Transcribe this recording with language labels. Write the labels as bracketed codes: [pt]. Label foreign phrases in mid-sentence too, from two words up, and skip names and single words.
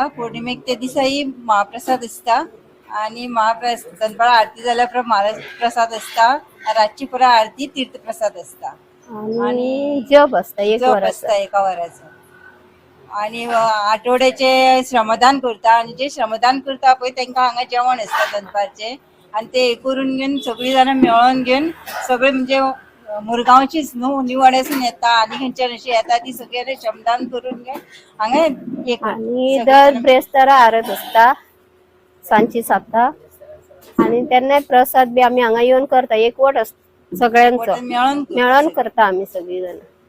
[kok] पौर्णिमेक ते दिसाही महाप्रसाद असता आणि महाप्रसाद दनपारा आरती झाल्या उपरांत महाप्रसाद असता. रातची परत आरती तीर्थप्रसाद असता आणि जप असता 1 वर असता 1 वराचं. आणि आठवड्याचे श्रमदान करता आणि जे श्रमदान करता पळय तांकां हांगा जेवण असता दनपारचे आणि ते करून घेवन सगळीं जाणां मेळोन घेवन सगळे म्हणजे मुरगांवचीच न्हू न्यू वाड्यासून येता आणि खंयच्यान अशी येता ती सगळे श्रमदान करून घेवन हांगा आणि दर ब्रेस्तारा आरत असता सांची 7 आणि तेन्ना प्रसाद बी आम्ही हांगा येवन करता. एकवट सगळ्यांचो मेळोन करता आम्ही सगळी जण.